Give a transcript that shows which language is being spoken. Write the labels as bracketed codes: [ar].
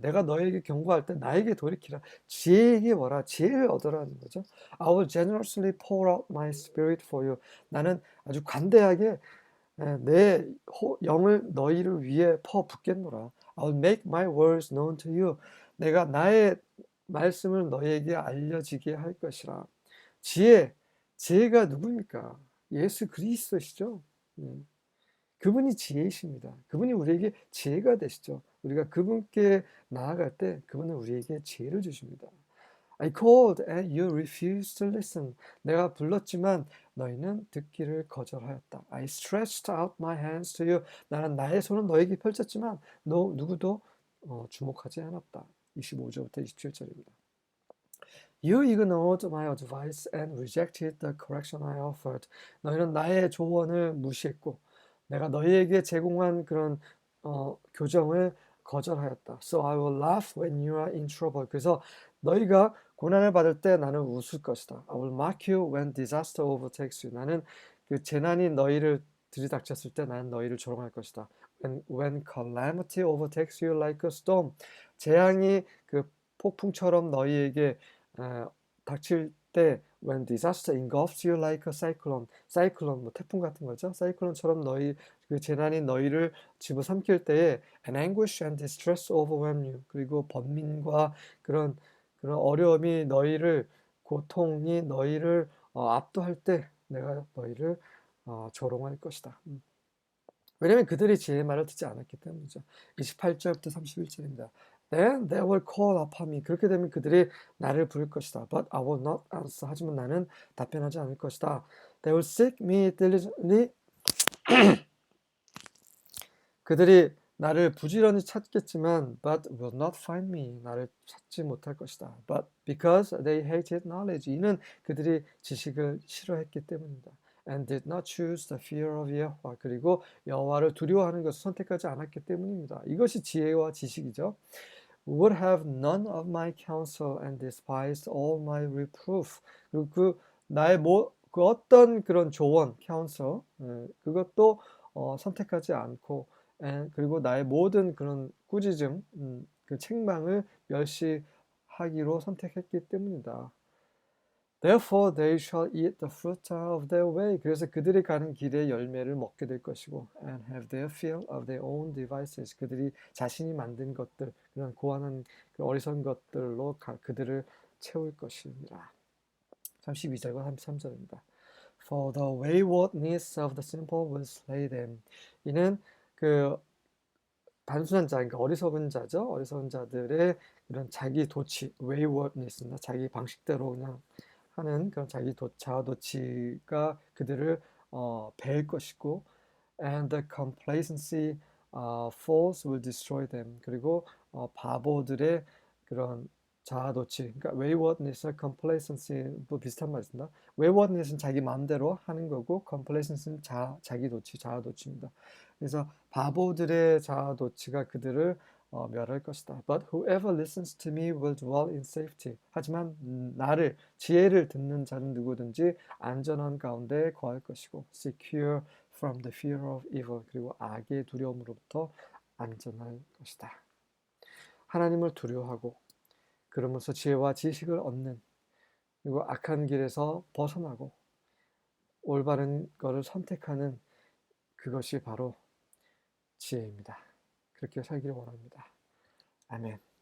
[ko] 내가 너에게 경고할 때 나에게 돌이키라. 지혜에게 뭐라? 지혜를 얻으라는 거죠. [en] I will generously pour out my spirit for you. [ko] 나는 아주 관대하게 내 영을 너희를 위해 퍼붓겠노라. [en] I will make my words known to you. [ko] 내가 나의 말씀을 너희에게 알려지게 할 것이라. 지혜가 누굽니까? 예수 그리스도시죠. 음. 그분이 지혜이십니다. 그분이 우리에게 지혜가 되시죠. 우리가 그분께 나아갈 때 그분은 우리에게 지혜를 주십니다. [en] I called and you refused to listen. [ko] 내가 불렀지만 너희는 듣기를 거절하였다. [en] I stretched out my hands to you. [ko] 나는 나의 손을 너에게 펼쳤지만 누구도 주목하지 않았다. 25절부터 27절입니다. [en] You ignored my advice and rejected the correction I offered. [ko] 너희는 나의 조언을 무시했고 내가 너희에게 제공한 그런 교정을 거절하였다. [en] So I will laugh when you are in trouble. [ko] 그래서 너희가 고난을 받을 때 나는 웃을 것이다. [en] I will mock you when disaster overtakes you. [ko] 나는 그 재난이 너희를 들이닥쳤을 때 나는 너희를 조롱할 것이다. [en] When calamity overtakes you like a storm. [ko] 재앙이 그 폭풍처럼 너희에게 닥칠 때 [en] when disaster engulfs you like a cyclone [ko] 뭐 태풍 같은 거죠. 사이클론처럼 그 재난이 너희를 집어삼킬 때에 [en] an anguish and distress overwhelm you. [ko] 그리고 번민과 그런 어려움이 고통이 너희를 압도할 때 내가 너희를 조롱할 것이다. 왜냐하면 그들이 지혜의 말을 듣지 않았기 때문이죠. 28절부터 31절입니다. [en] Then they will call upon me. [ko] 그렇게 되면 그들이 나를 부를 것이다. [en] But I will not answer. [ko] 하지만 나는 답변하지 않을 것이다. [en] They will seek me diligently. [ko] 그들이 나를 부지런히 찾겠지만 [en] but will not find me. [ko] 나를 찾지 못할 것이다. [en] But because they hated knowledge. [ko] 이는 그들이 지식을 싫어했기 때문이다. [en] And did not choose the fear of Yahweh. [ko] 그리고 여호와를 두려워하는 것을 선택하지 않았기 때문입니다. 이것이 지혜와 지식이죠. [en] Would have none of my counsel and despised all my reproof. [ko] 그리고 그 어떤 그런 조언, counsel, 그것도 선택하지 않고, 그리고 나의 모든 그런 꾸짖음, 그 책망을 멸시하기로 선택했기 때문이다. [en] Therefore they shall eat the fruit of their way. [ko] 그래서 그들이 가는 길의 열매를 먹게 될 것이고, [en] and have their fill of their own devices. [ko] 그들이 자신이 만든 것들, 그런 고안한 어리석은 것들로 그들을 채울 것입니다. 32절과 33절입니다. [en] For the waywardness of the simple will slay them. [ko] 이는 그 단순한 자, 그러니까 어리석은 자죠. 어리석은 자들의 이런 자기 도취, waywardness입니다. 자기 방식대로 그냥 하는 그런 자아도취가 그들을 배일 것이고, [en] and the complacency false will destroy them. [ko] 그리고 바보들의 그런 자아도취, 그러니까 waywardness와 complacency도 비슷한 말입니다. waywardness는 자기 마음대로 하는 거고, complacency는 자기도취, 자아도취입니다. 그래서 바보들의 자아도취가 그들을 멸할 것이다. [en] But whoever listens to me will dwell in safety. [ko] 하지만 지혜를 듣는 자는 누구든지 안전한 가운데 거할 것이고, [en] secure from the fear of evil. [ko] 그리고 악의 두려움으로부터 안전할 것이다. 하나님을 두려워하고 그러면서 지혜와 지식을 얻는, 그리고 악한 길에서 벗어나고 올바른 것을 선택하는 그것이 바로 지혜입니다. 그렇게 살기를 원합니다. 아멘.